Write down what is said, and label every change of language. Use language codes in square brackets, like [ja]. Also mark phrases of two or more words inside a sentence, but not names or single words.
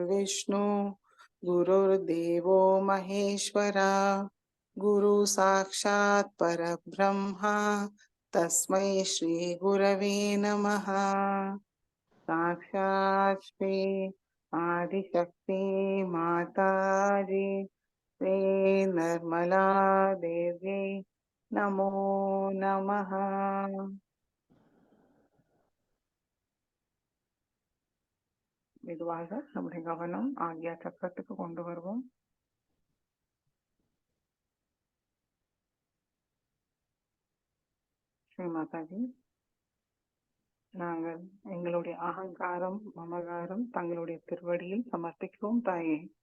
[sa] विष्णु गुरुर्देवो महेश्वरः गुरु साक्षात् परब्रह्म तस्मै श्री गुरवे नमः. साक्षात् श्री आदिशक्ति माताजी श्री निर्मला देवी नमो नमः. [ta] மெதுவாக நம்முடைய கவனம் ஆகிய சக்கரத்துக்கு கொண்டு வருவோம். ஸ்ரீ மாதாஜி, நாங்கள் எங்களுடைய அகங்காரம் மமகாரம் தங்களுடைய திருவடியில் சமர்ப்பிக்கிறோம் தாயே.